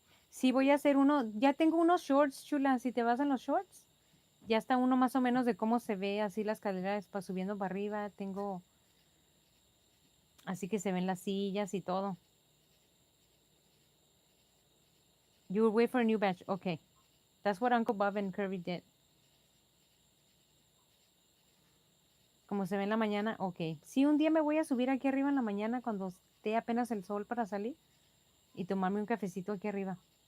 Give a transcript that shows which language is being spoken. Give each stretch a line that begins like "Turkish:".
Spanish: Sí, voy a hacer uno, ya tengo unos shorts, chula, si te vas en los shorts, ya está uno más o menos de cómo se ve así la escalera para subiendo para arriba, tengo así que se ven las sillas y todo.
English: You will wait for a new batch, okay. That's what Uncle Bob and Kirby did.
Spanish: Como se ve en la mañana, ok. Sí, un día me voy a subir aquí arriba en la mañana cuando esté apenas el sol para salir y tomarme un cafecito aquí arriba.